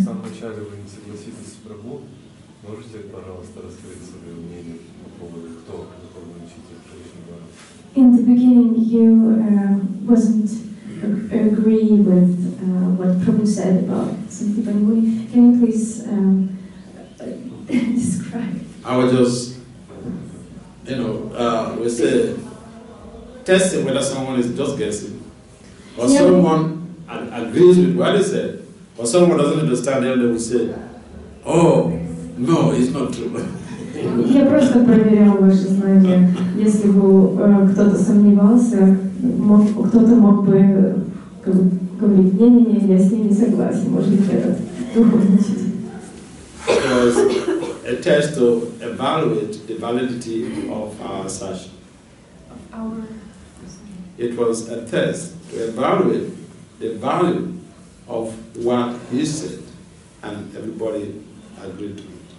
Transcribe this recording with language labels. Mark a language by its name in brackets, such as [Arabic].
[Russian] самом начале вы не согласитесь с Прабху. Можете, пожалуйста, раскрыть свое мнение по поводу, кто духовный учитель Кришны? [English] In the beginning, you wasn't agree with what Prabhu said about Santi Bangui. Can you please describe? I was just, we say, testing whether someone is just guessing, or Yeah. someone agrees with what he said, or someone doesn't understand, then they will say, oh, no, it's not true. [Russian] Я просто проверял ваши знания. Если бы кто-то сомневался, кто-то мог бы говорить, не-не-не, я с ним не согласен, может быть, этот духовный учитель. [English] It was a test to evaluate the validity of our assertion. It was a test to evaluate the value of what he said, and everybody agreed to it.